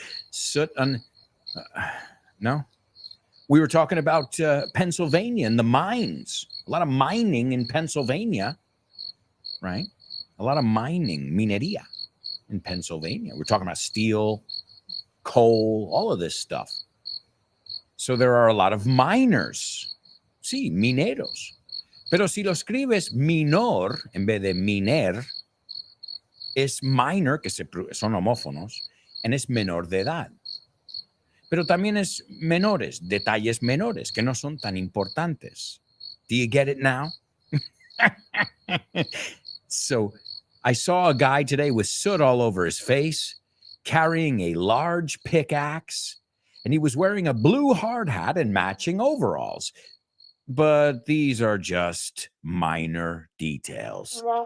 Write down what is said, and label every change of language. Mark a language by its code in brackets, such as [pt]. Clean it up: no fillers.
[en] Soot on. No. We were talking about Pennsylvania and the mines. A lot of mining in Pennsylvania, right? A lot of mining, minería in Pennsylvania. We're talking about steel, coal, all of this stuff. So there are a lot of miners. [es] Sí, mineros. Pero si lo escribes minor en vez de miner, es minor, que son homófonos, and es menor de edad. Pero también es menores, detalles menores, que no son tan importantes. [en] Do you get it now? So I saw a guy today with soot all over his face, carrying a large pickaxe, and he was wearing a blue hard hat and matching overalls. But these are just minor details.